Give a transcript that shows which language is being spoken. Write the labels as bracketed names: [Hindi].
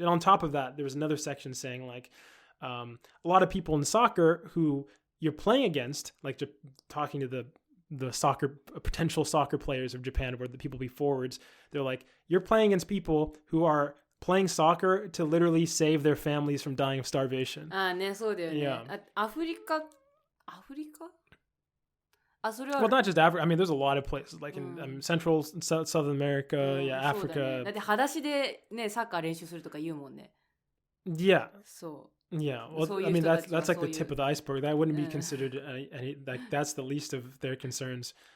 [English] And on top of that, there was another section saying like a lot of people in soccer who you're playing against, like talking to the potential soccer players of Japan, where the people be forwards, they're like, you're playing against people who are playing soccer to literally save their families from dying of starvation. [Japanese] ね、そうだよね。 [English] Yeah. [Japanese] アフリカそれは [English] Well, not just Africa. I mean, there's a lot of places like in Central, South America, Africa. [Japanese] だって裸足でね、サッカー練習するとか言うもんね。 [English] Yeah. [Japanese] そう。 [English] Yeah, well, I mean that's like the tip of the iceberg. That wouldn't be considered any like that's the least of their concerns.